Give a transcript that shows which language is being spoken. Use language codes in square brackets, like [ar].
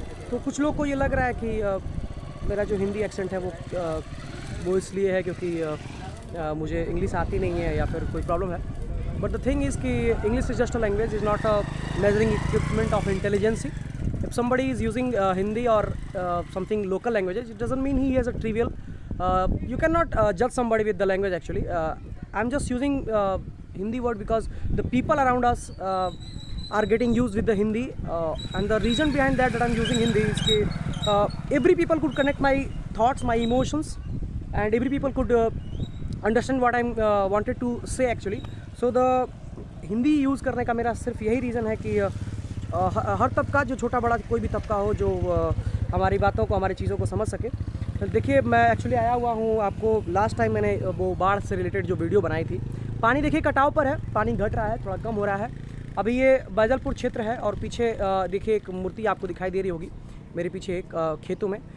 [hi] तो कुछ लोग को ये लग रहा है कि मेरा जो हिंदी एक्सेंट है वो इसलिए है क्योंकि मुझे इंग्लिश आती नहीं है या फिर कोई प्रॉब्लम है। [en] But the thing is कि English is just a language, is not a measuring equipment of intelligence. If somebody is using Hindi or something local languages, it doesn't mean he has a trivial. You cannot judge somebody with the language actually. I'm just using Hindi word because the people around us are getting used with the Hindi, and the reason behind that I'm using Hindi is that every people could connect my thoughts, my emotions, and every people could understand what I'm wanted to say actually. So the [hi] Hindi use करने का मेरा सिर्फ यही reason है कि हर तबका, जो छोटा बड़ा कोई भी तबका हो, जो हमारी बातों को, हमारी चीज़ों को समझ सके। देखिए, मैं एक्चुअली आया हुआ हूँ, आपको लास्ट टाइम मैंने वो बाढ़ से रिलेटेड जो वीडियो बनाई थी। पानी देखिए कटाव पर है, पानी घट रहा है, थोड़ा कम हो रहा है। अभी ये बैजलपुर क्षेत्र है और पीछे देखिए एक मूर्ति आपको दिखाई दे रही होगी मेरे पीछे एक खेतों में।